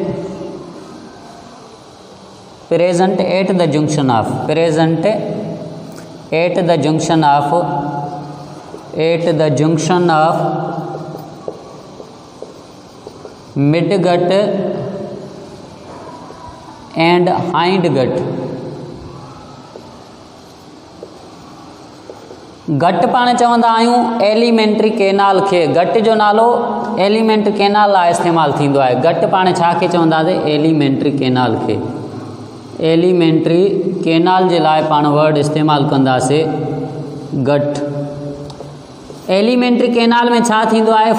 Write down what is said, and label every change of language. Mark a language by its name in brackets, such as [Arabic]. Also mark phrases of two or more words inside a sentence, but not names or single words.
[English] present at the junction of mid gut and hind gut। [Sindhi] गट पाण चवंदा आहियूं [English] alimentary canal [Sindhi] खे। गट जो नालो [English] alimentary canal [Sindhi] लाइ इस्तेमालु थींदो आहे। गट पाण छा खे चवंदासीं? [English] alimentary canal [Sindhi] खे। [English] alimentary canal [Sindhi] जे लाइ पाण वर्ड इस्तेमालु कंदासीं गट। एलिमेंट्री कैनाल में छा थींदो आहे?